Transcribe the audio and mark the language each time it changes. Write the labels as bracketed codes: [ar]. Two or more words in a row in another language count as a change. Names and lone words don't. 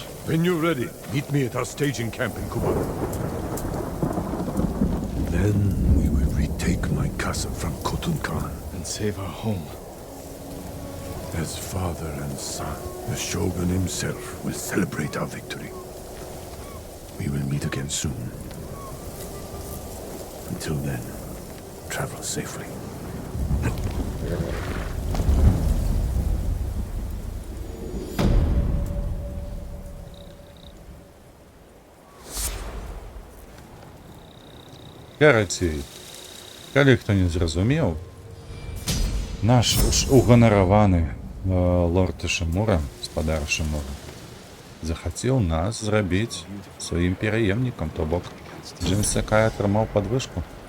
[en] When you're ready, meet me at our staging camp in Kumaru. Then we will retake my castle from Khotun Khan. And save our home. As father and son, the Shogun himself will celebrate our victory. We will meet again soon. Until then, travel safely. [be] Карацей. Калі хто не зразумеў, наш уганараваны лорд Шымура, спадар Шымура, захацеў нас зрабіць сваім пераемнікам, то бок Джин Сакай атрымаў падвышку.